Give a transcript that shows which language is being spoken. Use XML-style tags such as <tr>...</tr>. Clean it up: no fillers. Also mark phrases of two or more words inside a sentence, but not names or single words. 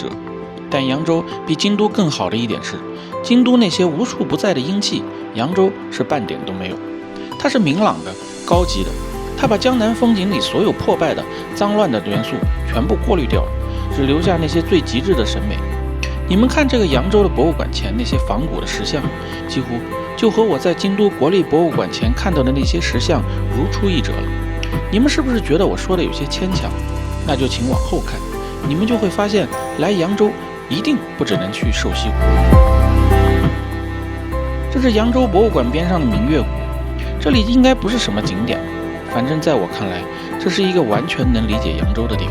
<zh>但揚州比京都更好的一點是，京都那些無處不在的陰氣，揚州是半點都沒有，它是明朗的、高級的，它把江南風景裡所有破敗的、髒亂的元素全部過濾掉了，只留下那些最極致的審美。你們看這個揚州的博物館前那些仿古的石像，幾乎就和我在京都國立博物館前看到的那些石像如出一轍了。你們是不是覺得我說的有些牽強？那就請往後看，你們就會發現，來揚州一定不只能去瘦西湖。這是揚州博物館邊上的明月谷，這裡應該不是什麼景點，反正在我看來，這是一個完全能理解揚州的地方。</zh>